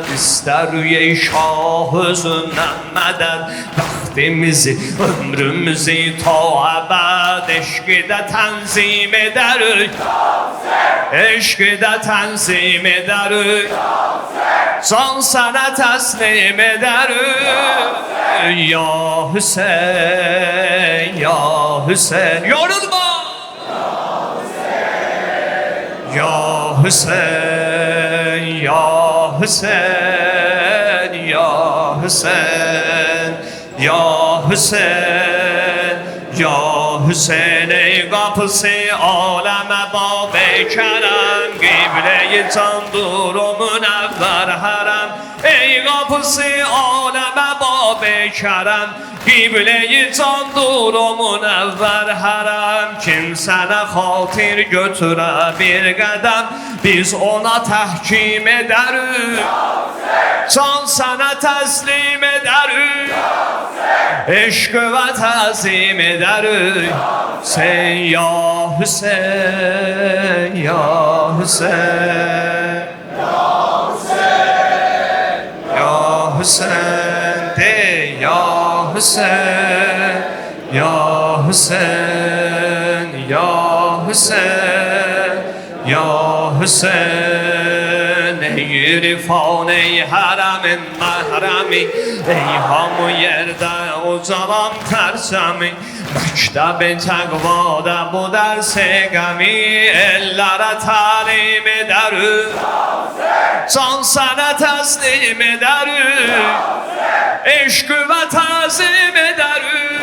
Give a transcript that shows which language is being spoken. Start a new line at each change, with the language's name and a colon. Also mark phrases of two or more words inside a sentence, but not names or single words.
Azerbaijani: İstər ey şah özündən mədəd. Vaxtimizi, ömrümüzü ta əbəd eşqdə tənzim edərik. Eşqdə tənzim edərik. Can sənə təslim edərik. Ya Hüseyin, ya Hüseyin. Yorulma. Ya Hüseyin, ya Hüseyin, ya Hüseyin, ya Hüseyin, ya Hüseyin.
Turkish: Ey kapısı aleme bab-ı kerem. Kıble-i candır o münevver harem. Ey kapısı aleme bab-ı kerem
Azerbaijani: Qibleyi candur o münəvvər hərəm Kim sənə xatir götürə bir qədəm Biz ona təhkim edərik Can sənə təslim edərik Eşq və təzim edərik Sen ya Hüseyin, ya Hüseyin Ya Hüseyin de ya Hüseyin Ya Hüseyin Ya Hüseyin Ya Hüseyin Ey irfan ey haremin mahremi Ey hamı yerde ucalan tersemi Məktəb-i təqvada bu dərsi qəmi Ellərə təlim edərik Can sənə təslim edərik Eşq və təzim edərik